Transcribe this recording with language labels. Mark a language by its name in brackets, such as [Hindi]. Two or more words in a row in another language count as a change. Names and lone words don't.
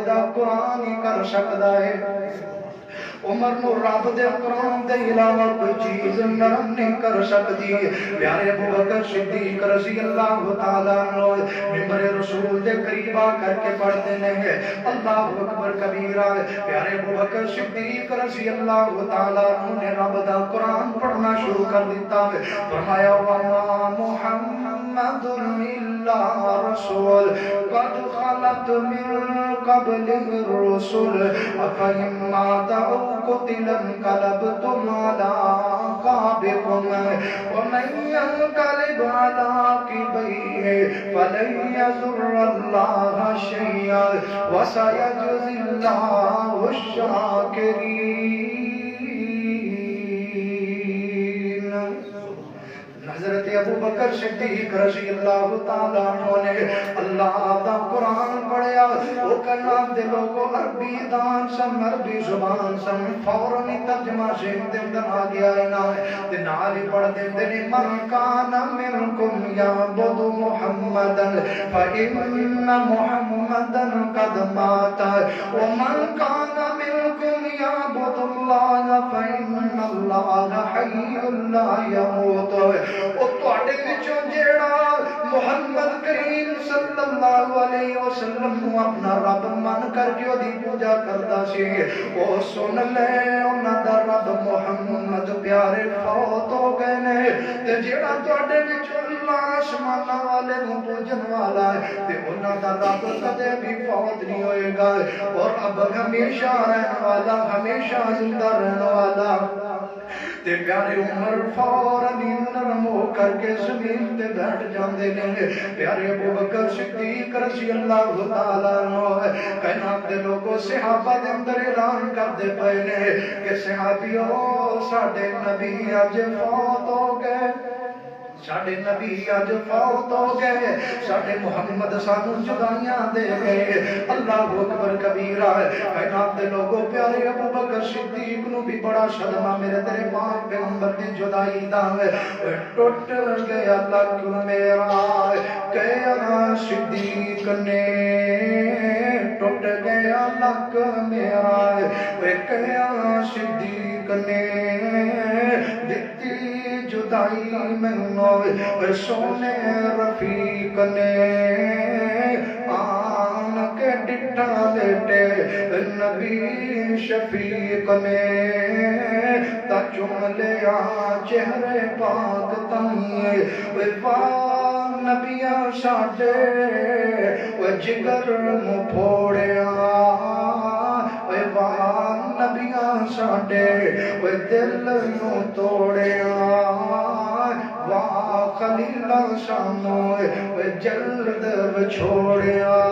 [Urdu] دا قرآن ہی کر سکتا ہے عمر نو رب دے قرآن دے علاوہ کوئی چیز نرم نہیں کر سکتی پیارے ابو بکر صدیق [Arabic] رضی اللہ تعالیٰ عنہ [Urdu] ممبر رسول دے قریب آ کر کے پڑھتے ہیں [Arabic] اللہ اکبر کبیرہ [Urdu] پیارے ابو بکر صدیق [Arabic] رضی اللہ تعالیٰ عنہ [Urdu] نے رب دا قرآن پڑھنا شروع کر دیتا ہے فرمایا [Arabic] وما محمد الا رسول قد خلت من قبل الرسل افإن مات أو قتل انقلبتم على أعقابكم ومن ينقلب على عقبيه فلن يضر الله شيئا وسيجزي الله الشاكرين [Punjabi] حضرت ابو بکر صدیق [Arabic] رضی اللہ تعالیٰ عنہ [Punjabi] نے اللہ دا قرآن پڑھیا وہ کلام دے لوگوں عربی دان سن عربی زبان سن فوراً ترجمہ شیخ دے اندر آ گیا ہے نا تے نالی پڑھ دے دے [Arabic] من کان منکم یعبد محمدا فإن محمدا قد مات ومن کان منکم یعبد اللہ فإن اللہ حی لا يموت [Punjabi] او تواڈے وچوں جیڑا محمد کریم [Arabic] صلی اللہ علیہ وسلم [Punjabi] نو اپنا رب من کر کے دی پوجا کردا سی او سن لے انہاں دا رب محمد پیارے فوت ہو گئے نے تے جیڑا تواڈے وچوں اللہ آسماناں والے نو پوجن والا ہے تے انہاں دا رب کدے بھی فوت نہیں ہوئے گا اور اب ہمیشہ رہن والا ہمیشہ زندہ رہن والا تے پیارے عمر فوراً نرم ہو کر کے زمین تے بیٹھ جاندے نے پیارے ابو بکر صدیق [Arabic] رضی اللہ تعالیٰ عنہ [Punjabi] کائنات دے لوگوں صحابہ دے اندر اعلان کر دے پئے نے کہ صحابیوں ساڈے نبی اج فوت ہو گئے ساڈے نبی اج فوت ہو گئے ساڈے محمد سانو جدائیاں دے گئے [Arabic] اللہ اکبر [Punjabi] کبیرہ کائنات دے لوگوں پیارے ابو بکر صدیق نو بھی بڑا صدمہ میرے تیرے پاک پیغمبر دی جدائی دا ٹوٹ گیا لک میرا کہیا صدیق نے ٹوٹ گیا لک میرا کہیا صدیق نے دتی جدائی میں سونے رفیق نے آن کے ڈٹھا بیٹے نبی شفیق نے تا چوم لیا چہرے پاک تائیں نبیاں ساڈے جگر مو پھوڑیا نبیاں ساڈے دل نو توڑیا واہ خلیلہ سانو جلد چھوڑیا